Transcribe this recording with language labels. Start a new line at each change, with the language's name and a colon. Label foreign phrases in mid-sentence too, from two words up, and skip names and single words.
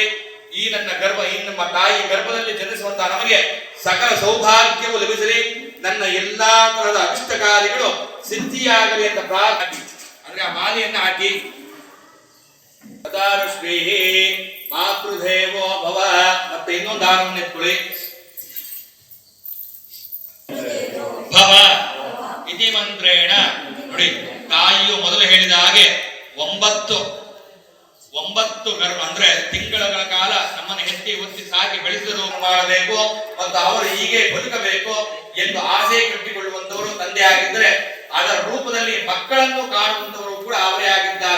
Kannada: ಈ ನನ್ನ ಗರ್ಭ, ಈ ನಮ್ಮ ತಾಯಿ ಗರ್ಭದಲ್ಲಿ ಜನಿಸುವಂತಹ ನಮಗೆ ಸಕಲ ಸೌಭಾಗ್ಯವು ಲಭಿಸಲಿ, ನನ್ನ ಎಲ್ಲಾ ತರಹದ ಅಭಿಷ್ಟ ಕಾರ್ಯಗಳು ಸಿದ್ಧಿಯಾಗಲಿ ಅಂತ ಪ್ರಾರ್ಥನೆ. ಅಂದ್ರೆ ಆ ಮಾಲೆಯನ್ನು ಹಾಕಿ ಶ್ರೀ ಮಾತೃದೇವೋ ಭವ, ಮತ್ತೆ ಇನ್ನೊಂದು ದಾನವನ್ನು ಎತ್ಕೊಳ್ಳಿ.
Sanskrit: भव इति मन्त्रेण.
Kannada: ನೋಡಿ, ತಾಯಿಯು ಮೊದಲು ಹೇಳಿದ ಹಾಗೆ 9 ಗರ್ಭ ಅಂದ್ರೆ ತಿಂಗಳ ಕಾಲ ನಮ್ಮನ್ನು ಹೆತ್ತಿ ಒತ್ತಿ ಸಾಕಿ ಬೆಳೆಸಲು ಮಾಡಬೇಕು ಮತ್ತು ಅವರು ಹೀಗೆ ಬದುಕಬೇಕು ಎಂದು ಆಸೆ ಕಟ್ಟಿಕೊಳ್ಳುವಂತವರು ತಂದೆ ಆಗಿದ್ದರೆ, ಅದರ ರೂಪದಲ್ಲಿ ಮಕ್ಕಳನ್ನು ಕಾಣುವಂತವರು ಕೂಡ ಅವರೇ ಆಗಿದ್ದಾರೆ.